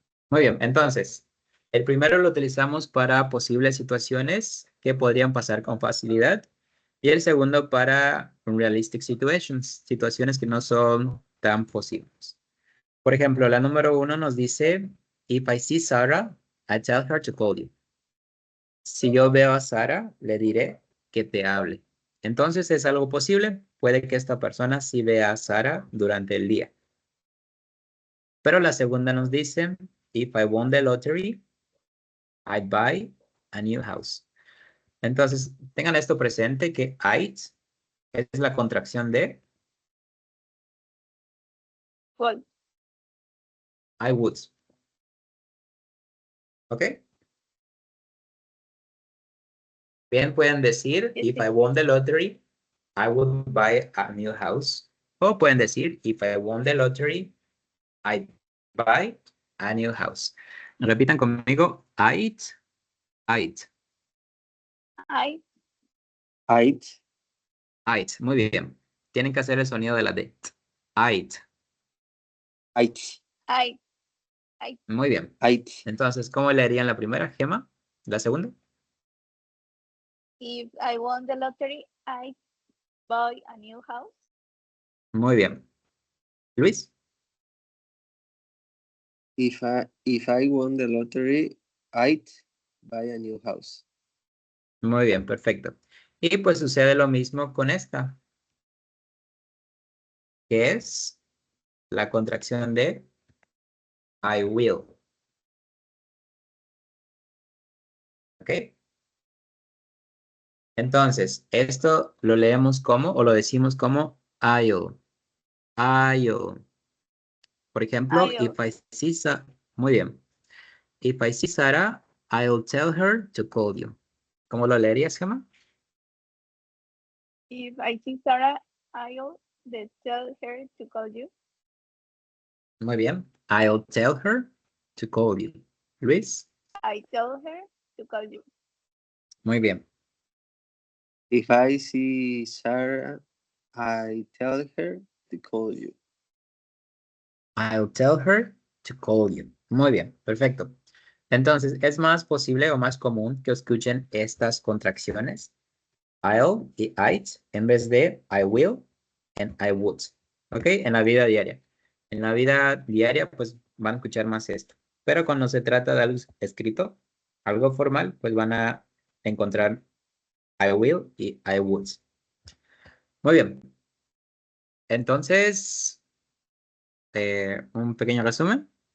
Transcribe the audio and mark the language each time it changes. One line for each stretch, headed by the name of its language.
Spanish: Muy bien, entonces, el primero lo utilizamos para posibles situaciones que podrían pasar con facilidad y el segundo para
English: realistic situations,
Spanish: situaciones que no son tan posibles. Por ejemplo, la número 1 nos dice,
English: if I see Sarah, I tell her to call you.
Spanish: Si yo veo a Sara, le diré que te hable. Entonces, ¿es algo posible? Puede que esta persona sí vea a Sara durante el día. Pero la segunda nos dice,
English: if I won the lottery, I'd buy a new house.
Spanish: Entonces, tengan esto presente que I'd es la contracción de
English: Well, I would. ¿Ok?
Spanish: Bien, pueden decir,
English: yes, if I teacher. won the lottery, I would buy a new house.
Spanish: O pueden decir,
English: if I won the lottery, I'd buy a new house.
Spanish: Repitan conmigo, I'd.
English: I, I'd.
Spanish: Muy bien. Tienen que hacer el sonido de la D.
English: I'd. I'd. I,
Spanish: Muy bien.
English: I'd.
Spanish: Entonces, ¿cómo le harían la primera, Gema? ¿La segunda?
English: if I won the lottery, I buy a new house.
Spanish: Muy bien. Luis.
English: If I won the lottery, I'd buy a new house.
Spanish: Muy bien, perfecto. Y pues sucede lo mismo con esta, que es la contracción de I will. ¿Ok? Entonces, esto lo leemos como, o lo decimos como I'll. I'll. Por ejemplo,
English: I'll,
Spanish: muy bien.
English: If I see Sarah, I'll tell her to call you.
Spanish: ¿Cómo lo leerías, Gemma?
English: if I see Sarah, I'll tell her to call you.
Spanish: Muy bien.
English: I'll tell her to call you. Luis. I tell her to call you.
Spanish: Muy bien.
English: If I see Sarah, I tell her to call you. I'll tell her to call you.
Spanish: Muy bien, perfecto. Entonces, es más posible o más común que escuchen estas contracciones.
English: I'll y I'd
Spanish: en vez de
English: I will and I would.
Spanish: ¿Ok? En la vida diaria. En la vida diaria, pues van a escuchar más esto. Pero cuando se trata de algo escrito, algo formal, pues van a encontrar I will y I would. Muy bien. Entonces, un pequeño resumen.